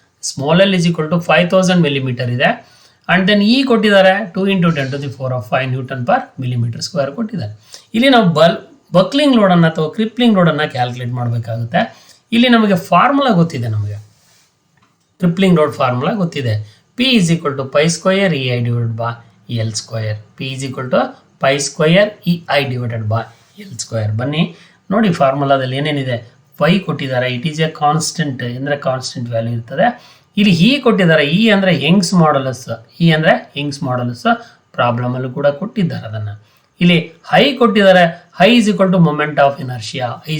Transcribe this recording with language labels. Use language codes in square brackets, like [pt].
[en] Small L is equal to 5000 mm ಇದೆ. And then ಈ ಕೊಟ್ಟಿದ್ದಾರೆ 2 × 10⁵ Newton per millimeter square ಕೊಟ್ಟಿದ್ದಾರೆ. [kn] ಇಲ್ಲಿ ನಾವು ಬಕ್ಲಿಂಗ್ ಲೋಡನ್ನು ಅಥವಾ ಕ್ರಿಪ್ಲಿಂಗ್ ಲೋಡನ್ನು ಕ್ಯಾಲ್ಕುಲೇಟ್ ಮಾಡಬೇಕಾಗುತ್ತೆ. ಇಲ್ಲಿ ನಮಗೆ ಫಾರ್ಮುಲಾ ಗೊತ್ತಿದೆ, ಕ್ರಿಪ್ಲಿಂಗ್ ಲೋಡ್ ಫಾರ್ಮುಲಾ ಗೊತ್ತಿದೆ. [en] P is equal to pi square EI divided by L square. P is equal to pi square EI divided by L square. [kn] ಬನ್ನಿ ನೋಡಿ, ಫಾರ್ಮುಲಾದಲ್ಲಿ ಏನೇನಿದೆ. ಪೈ ಕೊಟ್ಟಿದ್ದಾರೆ, [en] it is a constant, [kn] ಅಂದರೆ constant value ಇರ್ತದೆ. ಇಲ್ಲಿ ಹಿ ಕೊಟ್ಟಿದ್ದಾರೆ, E ಅಂದರೆ ಯಂಗ್ಸ್ ಮಾಡ್ಯುಲಸ್. ಪ್ರಾಬ್ಲಮಲ್ಲೂ ಕೂಡ ಕೊಟ್ಟಿದ್ದಾರೆ ಅದನ್ನು. ಇಲ್ಲಿ ಹೈ ಕೊಟ್ಟಿದ್ದಾರೆ, [en] I is equal to moment of inertia.